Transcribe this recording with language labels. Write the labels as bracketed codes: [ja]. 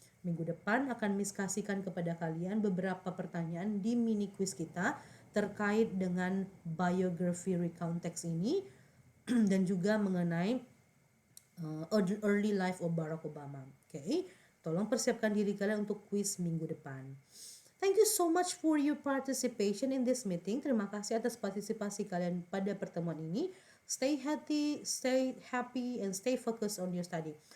[id] Minggu depan akan Miss kasihkan kepada kalian beberapa pertanyaan di mini quiz kita terkait dengan biography recount text ini dan juga mengenai [en] early life of Barack Obama. [id] Okay? Tolong persiapkan diri kalian untuk quiz minggu depan. [en] Thank you so much for your participation in this meeting. [id] Terima kasih atas partisipasi kalian pada pertemuan ini. [en] Stay happy, and stay focused on your study.